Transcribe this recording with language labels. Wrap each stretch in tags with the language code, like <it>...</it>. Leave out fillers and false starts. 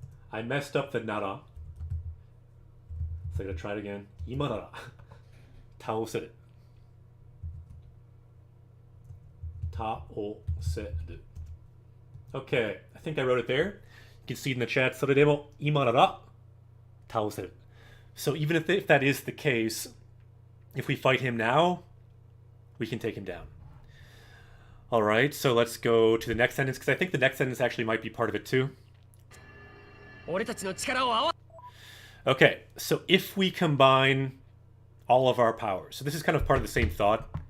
<en>I messed up the nara. So I gotta try it again.</en> <ja>今なら倒せる。倒せる.</ja> <en>Okay, I think I wrote it there. You can see it in the chat.</en> <ja>それでも今なら倒せる.</ja> <en>So even if that is the case, if we fight him now, we can take him down. All right, so let's go to the next sentence, because I think the next sentence actually might be part of it too.</en> <ja>俺たちの力を合わ</ja> <en>Okay, so if we combine all of our powers, so this is kind of part of the same thought.</en>